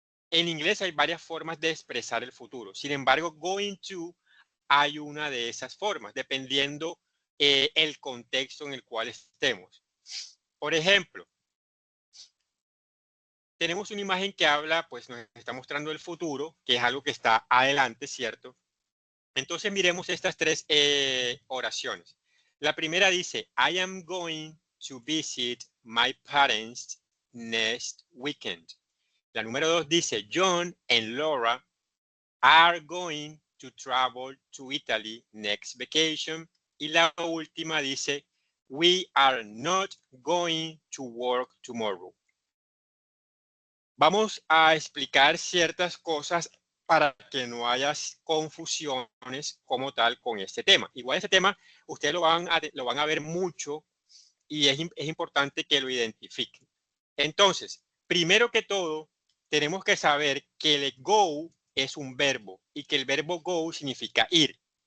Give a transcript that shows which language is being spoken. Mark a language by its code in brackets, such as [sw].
[es] En inglés hay varias formas de expresar el futuro. Sin embargo, going to hay una de esas formas, dependiendo el contexto en el cual estemos. Por ejemplo, tenemos una imagen que habla, pues nos está mostrando el futuro, que es algo que está adelante, ¿cierto? Entonces miremos estas tres oraciones. La primera dice, [en] I am going to visit my parents next weekend. [es] La número 2 dice, [en] John and Laura are going to travel to Italy next vacation. [es] Y la última dice, [en] we are not going to work tomorrow. [es] Vamos a explicar ciertas cosas para que no haya confusiones como tal con este tema. Igual este tema ustedes lo van a ver mucho y es importante que lo identifiquen. Entonces, primero que todo, tenemos que saber que el go es un verbo y que el verbo go significa ir.